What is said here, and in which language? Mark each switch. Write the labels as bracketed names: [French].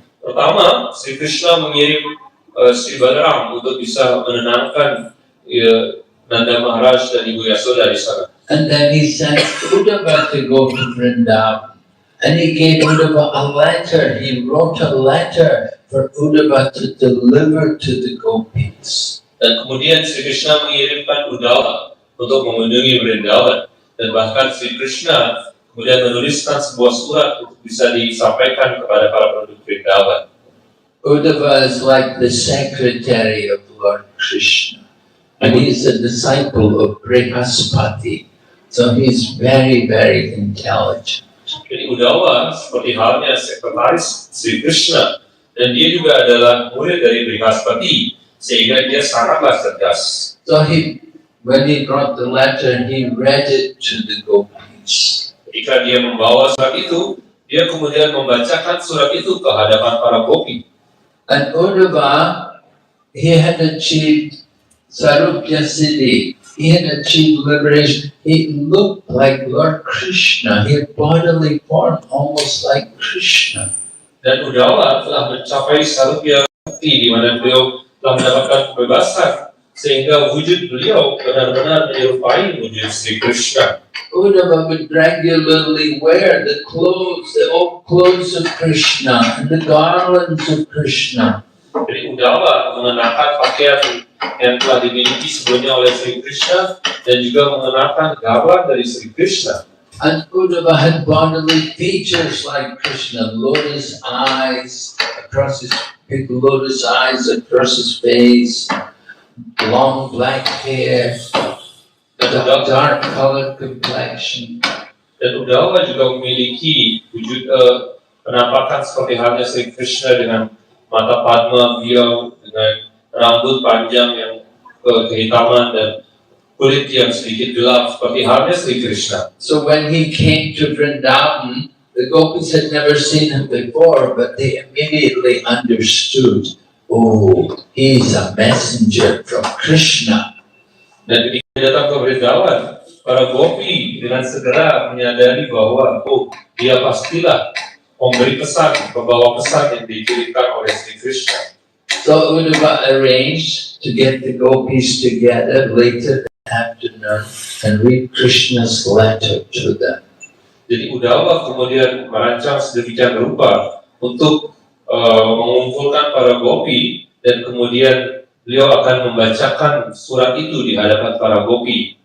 [Indonesian] Pertama, Sri Krishna mengirim Sri Balaram untuk bisa menenangkan Nanda Maharaj dan Ibu Yashoda di sana. [English] And then he sent Uddhava to go to Vrindavan. And he gave Uddhava a letter. He wrote a letter for Uddhava to deliver to the gopis. [Indonesian] Dan kemudian Sri Krishna mengirimkan Uddhava untuk mengunjungi Vrindavan. Dan bahkan Sri Krishna kemudian menuliskan sebuah surat untuk bisa disampaikan kepada para penduduk Vrindavan. [English] Uddhava is like the secretary of Lord Krishna. And he's a disciple of Brihaspati. So he's very, very intelligent. [Indonesian] Jadi Uddhava seperti halnya sekretaris Sri Krishna, dan dia juga adalah murid dari Brihaspati, sehingga dia sangatlah cerdas. [English] So when he brought the letter, he read it to the gopis. [Indonesian] Ketika dia membawa surat itu, dia kemudian membacakan surat itu ke hadapan para gopi. [English] And Uddhava, he had achieved Sarupya Siddhi. He had achieved liberation. He looked like Lord Krishna. He had bodily form almost like Krishna. [Indonesian] Dan Uddhava telah mencapai Sarupya Siddhi, di mana beliau telah mendapatkan kebebasan, sehingga wujud beliau benar-benar menyerupai wujud Sri Krishna. [English] Uddhava would regularly wear the old clothes of Krishna and the garlands of Krishna. [Indonesian] Jadi Uddhava mengenakan pakaian yang telah dimiliki sebelumnya oleh Sri Krishna dan juga mengenakan garland dari Sri Krishna. [English] And Uddhava had bodily features like Krishna, lotus eyes across his big lotus eyes across his face, long black hair, dark colored complexion. [Indonesian] Dan Uddhava juga memiliki wujud penampakan seperti halnya Sri Krishna dengan mata padma beliau, dengan rambut panjang yang kehitaman dan kulit yang sedikit gelap seperti halnya Sri Krishna. [English] So when he came to Vrindavan, the gopis had never seen him before, but they immediately understood, oh, he's a messenger from Krishna. [Indonesian] Dan ketika datang ke Vrindavan, para gopi dengan segera menyadari bahwa dia pastilah memberi pesan, membawa pesan yang dikirimkan oleh Sri Krishna. [English] So Uddhava arranged to get the gopis together later that afternoon and read Krishna's letter to them. [Indonesian] Jadi Uddhava kemudian merancang sedemikian rupa untuk mengumpulkan para gopi, dan kemudian beliau akan membacakan surat itu di hadapan para gopi.